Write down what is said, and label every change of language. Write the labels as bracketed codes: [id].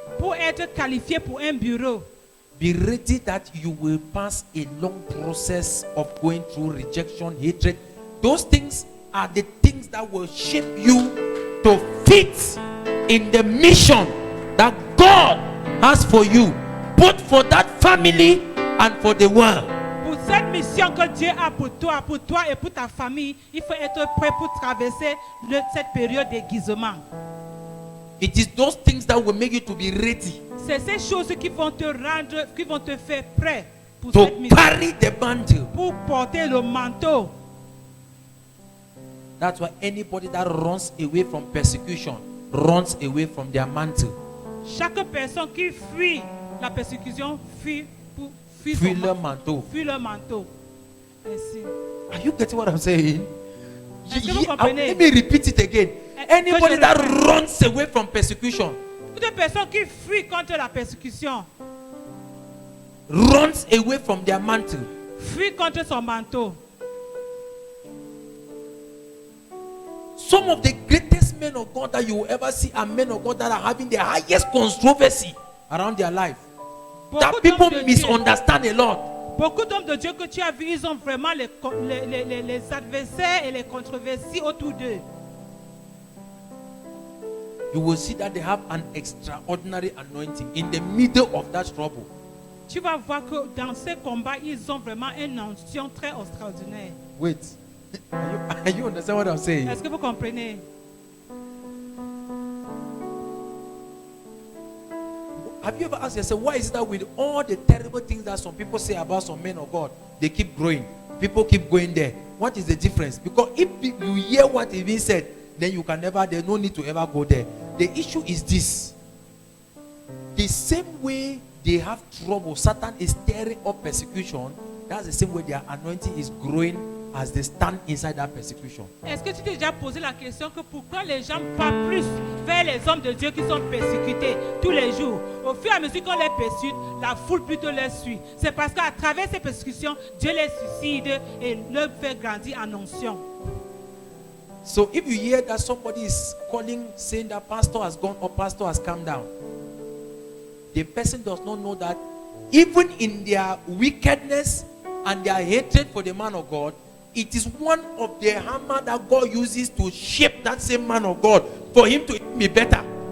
[fr] pour être qualifié pour un bureau, [en] Be ready that you will pass a long process of going through rejection, hatred. Those things are the things that will shape you to fit in the mission that God has for you, both for that family and for the world. [fr] pour cette mission que Dieu a pour toi et pour ta famille, il faut être prêt pour traverser cette période d'aiguisement. [en] It is those things that will make you to be ready. [fr] C'est ces choses qui vont te rendre, qui vont te faire prêt pour [en] to [fr] cette mission, [en] carry the mantle. [fr] pour porter le manteau. [en] That's why anybody that runs away from persecution runs away from their mantle. [fr] Chaque personne qui fuit la persécution fuit Fuit leur manteau. fuit leur manteau. Ainsi. [en] Are you getting what I'm saying? [fr] Est-ce que vous comprenez? [en] Let me repeat it again. Anybody [fr] je [en] that [fr] répète. [en] runs away from persecution [fr] Toute personne qui fuit contre la persécution [en] runs away from their mantle. [fr] fuit contre son manteau. [en] Some of the greatest men of God that you will ever see are men of God that are having the highest controversy around their life. That [fr] Beaucoup [en] people [fr] d'hommes de Dieu- [en] misunderstand a lot. [fr] Beaucoup d'hommes de Dieu que tu as vus, ils ont vraiment les adversaires et les controversies autour d'eux. [en] You will see that they have an extraordinary anointing in the middle of that trouble. [fr] Tu vas voir que dans ces combats, ils ont vraiment une onction très extraordinaire. [en] Wait. Are you understand what I'm saying? [fr] Est-ce que vous comprenez? [en] Have you ever asked yourself, why is it that with all the terrible things that some people say about some men of God, they keep growing? People keep going there. What is the difference? Because if you hear what is being said, then you can never, there's no need to ever go there. The issue is this. The same way they have trouble, Satan is stirring up persecution. That's the same way their anointing is growing as they stand inside that persecution. [fr] Est-ce que tu t'es déjà posé la question que pourquoi les gens partent plus vers les hommes de Dieu qui sont persécutés tous les jours? Au fur et à mesure qu'on les persécute, la foule plutôt les suit. C'est parce qu'à travers ces persécutions, Dieu les suscite et leur fait grandir en onction. [en] So if you hear that somebody is calling, saying that pastor has gone or pastor has come down, the person does not know that even in their wickedness and their hatred for the man of God, it is one of the hammer that God uses to shape that same man of God for him to be better.